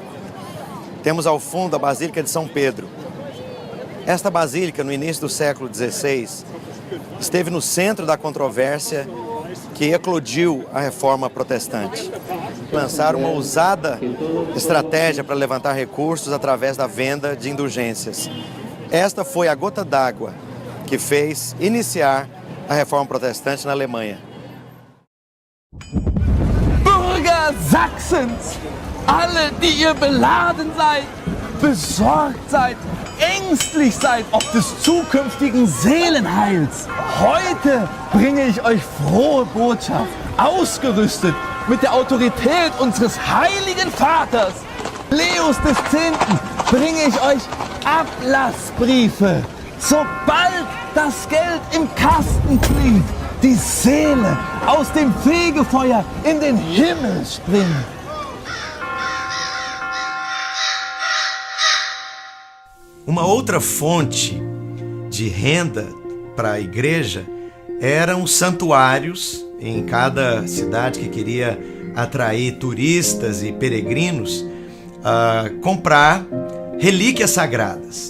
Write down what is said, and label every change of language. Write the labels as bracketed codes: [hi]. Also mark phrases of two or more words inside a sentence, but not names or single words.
[pt] Temos ao fundo a Basílica de São Pedro. Esta basílica, no início do século XVI, esteve no centro da controvérsia que eclodiu a Reforma Protestante. Lançaram uma ousada estratégia para levantar recursos através da venda de indulgências. Esta foi a gota d'água que fez iniciar a Reforma Protestante na Alemanha. [de] Bürger Sachsens, alle, die ihr beladen seid, besorgt seid, ängstlich seid ob des zukünftigen Seelenheils. Heute bringe ich euch frohe Botschaft, ausgerüstet mit der Autorität unseres heiligen Vaters, Leos X., bringe ich euch Ablassbriefe. Sobald das Geld im Kasten klingt, die Seele aus dem Fegefeuer in den Himmel springt. [pt] Uma outra fonte de renda para a igreja eram santuários em cada cidade que queria atrair turistas e peregrinos, comprar relíquias sagradas.